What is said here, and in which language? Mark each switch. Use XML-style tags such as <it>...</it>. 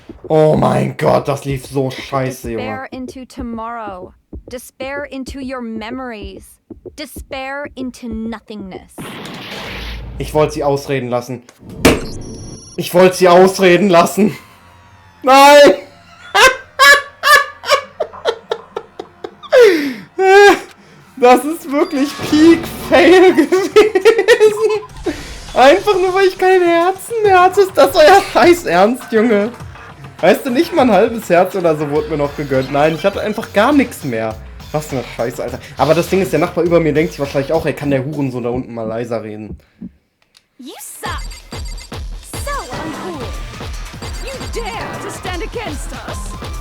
<de>Oh mein Gott, das lief so scheiße, Junge.</de> <en>Despair into tomorrow. Despair into your memories. Despair into nothingness.</en> <de>Ich wollte sie ausreden lassen. Ich wollte sie ausreden lassen. Nein! Das ist wirklich Peak Fail gewesen. Einfach nur, weil ich kein Herzen mehr hatte. Ist das euer Scheiß Ernst, Junge? Weißt du, nicht mal ein halbes Herz oder so wurde mir noch gegönnt. Nein, ich hatte einfach gar nichts mehr. Was eine Scheiße, Alter. Aber das Ding ist, der Nachbar über mir denkt sich wahrscheinlich auch, ey, kann der Hurensohn da unten mal leiser reden.</de> <en>You suck! So uncool! You dare to stand against us?</en>